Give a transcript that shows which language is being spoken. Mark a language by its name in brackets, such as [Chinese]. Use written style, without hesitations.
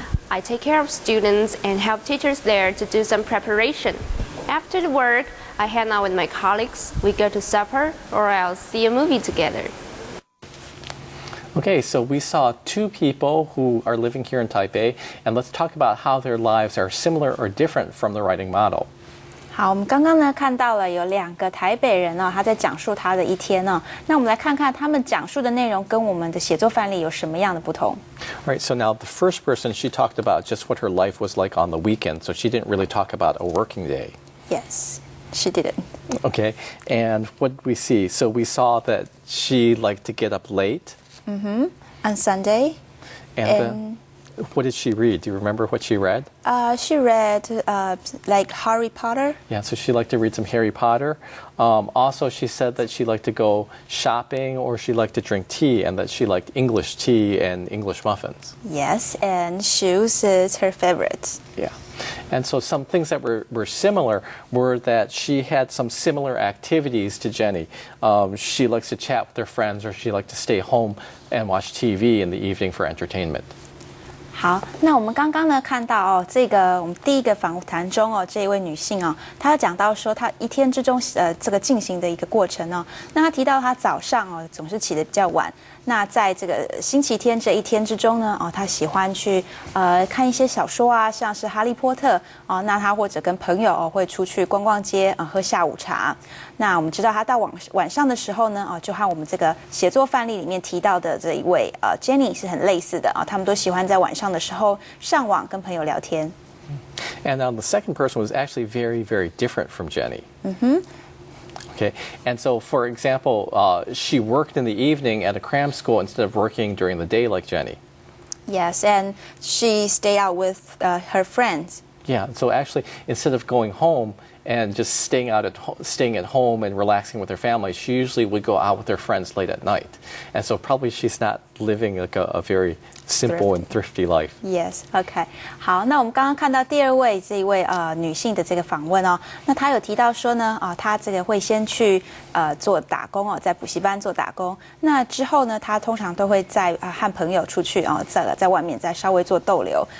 [English] I take care of students and help teachers there to do some preparation. After the work, I hang out with my colleagues, we go to supper, or else see a movie together. Okay, so we saw two people who are living here in Taipei, and let's talk about how their lives are similar or different from the writing model. [Chinese] 好，我们刚刚呢看到了有两个台北人哦，他在讲述他的一天哦。那我们来看看他们讲述的内容跟我们的写作范例有什么样的不同。 [English] Right, so now the first person, she talked about just what her life was like on the weekend, so she didn't really talk about a working day. Yes, she didn't. Okay, and what did we see? So we saw that she liked to get up late. On Sunday. And then, what did she read? Do you remember what she read? She read like Harry Potter. Yeah, so she liked to read some Harry Potter. Also, she said that she liked to go shopping or she liked to drink tea and that she liked English tea and English muffins. Yes, and shoes is her favorite. Yeah. And so some things that were similar were that she had some similar activities to Jenny. She likes to chat with her friends or she liked to stay home and watch TV in the evening for entertainment. [Chinese] 好，那我们刚刚呢看到哦，这个我们第一个访谈中哦，这一位女性哦，她讲到说她一天之中这个进行的一个过程哦，那她提到她早上哦总是起得比较晚，那在这个星期天这一天之中呢哦，她喜欢去看一些小说啊，像是哈利波特哦，那她或者跟朋友哦会出去逛逛街啊，喝下午茶。那我们知道她到晚上的时候呢哦，就和我们这个写作范例里面提到的这一位Jenny 是很类似的啊，他们都喜欢在晚上的时候上网跟朋友聊天。 [English] And now the second person was actually very, very different from Jenny. Okay, and so for example, she worked in the evening at a cram school instead of working during the day like Jenny. Yes, and she stayed out with her friends. Yeah, so actually instead of going home and just staying at home and relaxing with her family, she usually would go out with her friends late at night. And so probably she's not living like a very simple and thrifty life. Yes, OK. [Chinese] 好，那我们刚刚看到第二位这一位女性的这个访问哦，那她有提到说呢，她这个会先去做打工哦，在补习班做打工。那之后呢，她通常都会在和朋友出去哦，在外面再稍微做逗留。